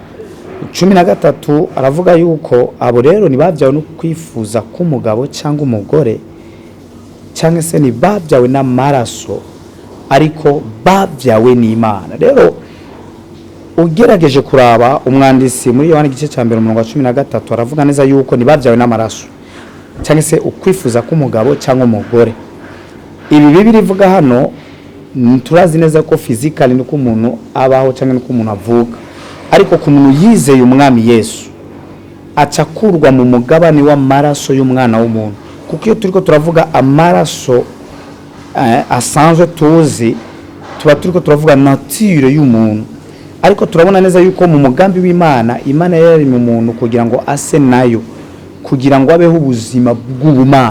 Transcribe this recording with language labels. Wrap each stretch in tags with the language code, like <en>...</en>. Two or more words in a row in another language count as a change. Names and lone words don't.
<rn>13 aravuga yuko abo rero nibabyawe no kwifuza k'umugabo cyangwa umugore, cyangwa se nibabyawe n'amaraso, ariko babyawe n'Imana. Rero ugerageje kuraba umwandisi muri Yohana igice cya 1:13 aravuga neza yuko nibabyawe n'amaraso cyangwa se ukwifuza k'umugabo cyangwa umugore. Ibi Bibiliya ivuga hano turazi neza ko physically nuko umuntu abaho cyangwa nuko umuntu avuka, ariko ku muntu yizeye umwami Yesu acakurwa mu mugabane w'amaraso y'umwana w'umuntu. Kuko iyo turiko turavuga amaraso asanzwe tuzi, tuba turiko turavuga nature y'umuntu, ariko turabona neza yuko mu mugambi w'Imana, Imana yari mu muntu kugira ngo ase nayo, kugira ngo abeho ubuzima bw'ubumana.</rn>